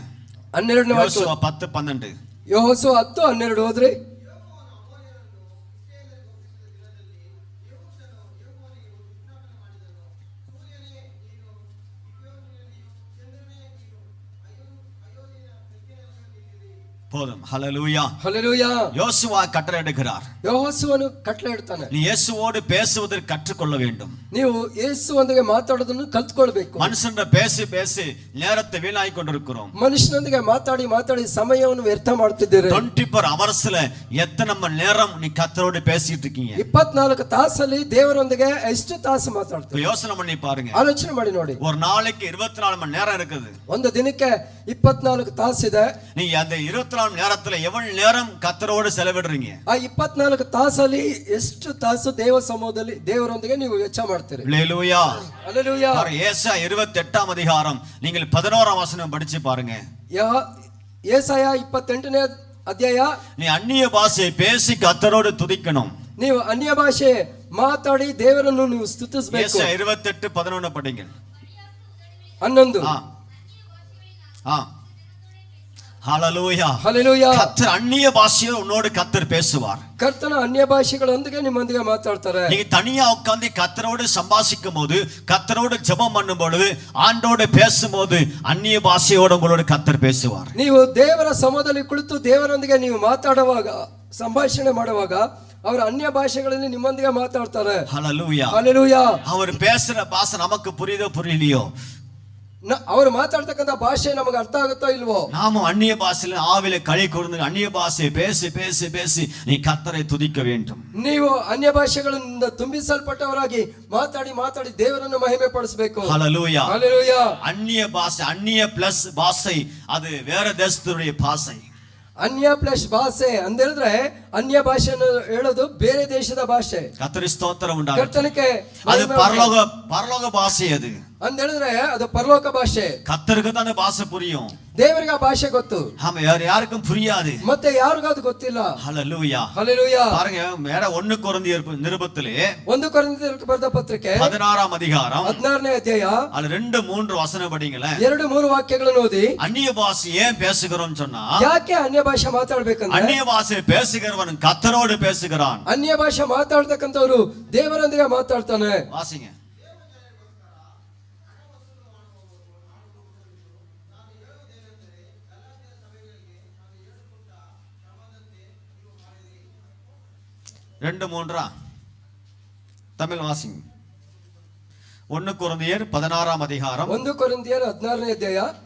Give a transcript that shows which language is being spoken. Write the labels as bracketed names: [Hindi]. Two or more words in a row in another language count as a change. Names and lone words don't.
[Kannada] 12ನೇ ವಾಕ್ಯ. [Tamil] யோசுவா 10:12. [Kannada] ಯೆಹೋಶುವ 10:12 ಓದ್ರಿ. [Tamil] போதும். ஹல்லேலூயா, [Kannada] ಹಲ್ಲೆಲೂಯಾ. [Tamil] யோசுவா கட்டளையிடுகிறார். [Kannada] ಯೆಹೋಶುವನು ಕಟ್ಟಳೆ ಇಡ್ತಾನೆ. [Tamil] நீ இயேசுவோடு பேசுவதற்கு கற்றுக்கொள்ள வேண்டும். [Kannada] ನೀವು ಯೇಸುವೊಂದಿಗೆ ಮಾತಾಡೋದನ್ನು ಕಲ್ತ್ಕೊಳ್ಬೇಕು. [Tamil] மனுஷன்ற பேசி பேசி நேரத்தை வீணாய் கொண்டிருக்கிறோம். [Kannada] ಮನುಷ್ಯನೊಂದಿಗೆ ಮಾತಾಡಿ ಮಾತಾಡಿ ಸಮಯವನ್ನು ವ್ಯರ್ಥ ಮಾಡ್ತಿದ್ದೀರಿ. [Tamil] 24 ஹவர்ஸ்ல எத்தனை மணி நேரம் நீ கர்த்தரோடு பேசிட்டு இருக்கீங்க? [Kannada] 24 ತಾಸಲ್ಲಿ ದೇವರೊಂದಿಗೆ ಎಷ್ಟು ತಾಸು ಮಾತಾಡ್ತೀವಿ? [Tamil] யோசனை பண்ணி பாருங்க. [Kannada] ಆಲೋಚನೆ ಮಾಡಿ ನೋಡಿ. [Tamil] ஒரு நாளைக்கு 24 மணி நேரம் இருக்குது. [Kannada] ಒಂದು ದಿನಕ್ಕೆ 24 ತಾಸಿದೆ. [Tamil] நீங்க அந்த 24 மணி நேரத்துல எவ்வளவு நேரம் கர்த்தரோடு செலவிடுறீங்க? [Kannada] ಆ 24 ತಾಸಲ್ಲಿ ಎಷ್ಟು ತಾಸು ದೇವ ಸಮೂಹದಲ್ಲಿ ದೇವರೊಂದಿಗೆ ನೀವು ವೆಚ್ಚ ಮಾಡ್ತೀರಿ? [Tamil] ஹல்லேலூயா, [Kannada] ಹಲ್ಲೆಲೂಯಾ. [Tamil] ஏசாயா 28ஆம் அதிகாரம் நீங்கள் 11ஆம் வசனம் படிச்சு பாருங்க. [Kannada] ಯೆಶಾಯ 28ನೇ ಅಧ್ಯಾಯ. [Tamil] நீ அந்நிய பாஷை பேசி கர்த்தரோடு துதிக்கணும். [Kannada] ನೀವು ಅನ್ಯ ಭಾಷೆ ಮಾತಾಡಿ ದೇವರನ್ನು ನೀವು ಸ್ತುತಿಸಬೇಕು. [Tamil] ஏசாயா 28:11 படிங்க. 11. ஹல்லேலூயா, [Kannada] ಹಲ್ಲೆಲೂಯಾ. [Tamil] கர்த்தர் அந்நிய பாஷையை உன்னோடு கர்த்தர் பேசுவார். [Kannada] ಕರ್ತನ ಅನ್ಯ ಭಾಷೆಗಳೊಂದಿಗೆ ನಿಮ್ಮೊಂದಿಗೆ ಮಾತಾಡ್ತಾರೆ. [Tamil] நீங்க தனியா உட்கார்ந்து கர்த்தரோடு சம்பாஷிக்கும் போது, கர்த்தரோடு ஜெபம் பண்ணும் பொழுது, ஆண்டோடு பேசும்போது அந்நிய பாஷையோடு உங்களோடு கர்த்தர் பேசுவார். [Kannada] ನೀವು ದೇವರ ಸಮೂಹದಲ್ಲಿ ಕುಳಿತು ದೇವರೊಂದಿಗೆ ನೀವು ಮಾತಾಡುವಾಗ, ಸಂಭಾಷಣೆ ಮಾಡುವಾಗ ಅವರು ಅನ್ಯ ಭಾಷೆಗಳಲ್ಲಿ ನಿಮ್ಮೊಂದಿಗೆ ಮಾತಾಡ್ತಾರೆ. [Tamil] ஹல்லேலூயா, [Kannada] ಹಲ್ಲೆಲೂಯಾ. [Tamil] அவர் பேசுற பாஷை நமக்கு புரியுதோ புரியலையோ, [Kannada] ಅವರು ಮಾತಾಡ್ತಕ್ಕಂಥ ಭಾಷೆ ನಮಗೆ ಅರ್ಥ ಆಗುತ್ತೋ ಇಲ್ವೋ, [Tamil] நாமும் அந்நிய பாஷையில ஆவில களி கூர்ந்து அந்நிய பாஷையை பேசி பேசி பேசி நீ கர்த்தரை துதிக்க வேண்டும். [Kannada] ನೀವು ಅನ್ಯ ಭಾಷೆಗಳಿಂದ ತುಂಬಿಸಲ್ಪಟ್ಟವರಾಗಿ ಮಾತಾಡಿ ಮಾತಾಡಿ ದೇವರನ್ನು ಮಹಿಮೆ ಪಡಿಸಬೇಕು. [Tamil] ஹல்லேலூயா, [Kannada] ಹಲ್ಲೆಲೂಯಾ. [Tamil] அந்நிய பாஷை, அந்நிய பிளஸ் பாஷை, அது வேற தேசத்துடைய பாஷை. [Kannada] ಅನ್ಯ ಪ್ಲಸ್ ಭಾಷೆ ಅಂತ ಹೇಳಿದ್ರೆ ಅನ್ಯ ಭಾಷೆಯನ್ನು ಹೇಳೋದು ಬೇರೆ ದೇಶದ ಭಾಷೆ. [Tamil] கர்த்தருக்கு ஸ்தோத்திரம் உண்டாகட்டும். [Kannada] ಕರ್ತನಿಗೆ [Tamil] அது பரலோக பாஷை. அது [Kannada] ಅಂತ ಹೇಳಿದ್ರೆ ಅದು ಪರಲೋಕ ಭಾಷೆ. [Tamil] கர்த்தருக்கு தான் அந்த பாஷை புரியும். [Kannada] ದೇವರಿಗೆ ಆ ಭಾಷೆ ಗೊತ್ತು. [Tamil] ஆமா, யாருக்கும் புரியாது. [Kannada] ಮತ್ತೆ ಯಾರಿಗೂ ಅದು ಗೊತ್ತಿಲ್ಲ. [Tamil] ஹல்லேலூயா, [Kannada] ಹಲ್ಲೆಲೂಯಾ. [Tamil] பாருங்க, வேற 1 கொரிந்தியர் நிருபத்திலே [Kannada] 1 ಕೊರಿಂಥಿಯರಿಗೆ ಬರೆದ ಪತ್ರಿಕೆ [Tamil] 16ஆம் அதிகாரம் [Kannada] 16ನೇ ಅಧ್ಯಾಯ. [Tamil] அதுல 2-3 வசனம் படிங்களேன். [Kannada] 2-3 ವಾಕ್ಯಗಳನ್ನು ಓದಿ. [Tamil] அந்நிய பாஷை ஏன் பேசுகிறோம் சொன்னா, [Kannada] ಯಾಕೆ ಅನ್ಯ ಭಾಷೆ ಮಾತಾಡ್ಬೇಕಂದ್ರೆ, [Tamil] அந்நிய பாஷை பேசுகிறவன் கர்த்தரோடு பேசுகிறான். [Kannada] ಅನ್ಯ ಭಾಷೆ ಮಾತಾಡ್ತಕ್ಕಂಥವ್ರು ದೇವರೊಂದಿಗೆ ಮಾತಾಡ್ತಾನೆ. [Tamil] வாசிங்க. ரெண்டு மூன்றா தமிழ் வாசிங்க. 1 கொரிந்தியர் 16ஆம் அதிகாரம் [Kannada] 1 ಕೊರಿಂಥಿಯರ್ 16ನೇ ಅಧ್ಯಾಯ.